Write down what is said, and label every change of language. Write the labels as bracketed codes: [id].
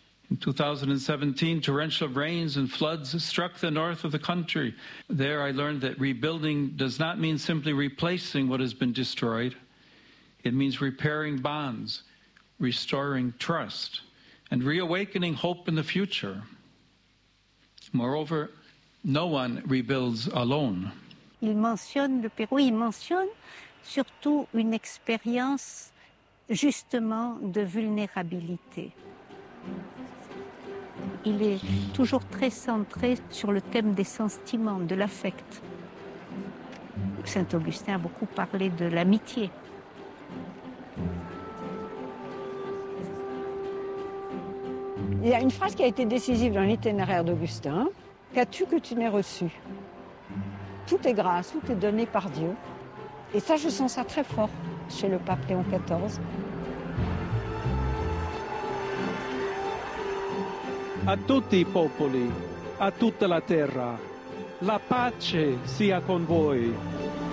[en] In 2017, torrential rains and floods struck the north of the country. There I learned that rebuilding does not mean simply replacing what has been destroyed. It means repairing bonds, restoring trust, and reawakening hope in the future. Moreover, no one rebuilds alone. [fr] Il mentionne le Pérou, il mentionne surtout une expérience justement de vulnérabilité. Il est toujours très centré sur le thème des sentiments, de l'affect. Saint-Augustin a beaucoup parlé de l'amitié. Il y a une phrase qui a été décisive dans l'itinéraire d'Augustin. « Qu'as-tu que tu n'aies reçu ? Tout est grâce, tout est donné par Dieu. » Et ça, je sens ça très fort chez le pape Léon XIV. [it] A tutti i popoli, a tutta la terra, la pace sia con voi.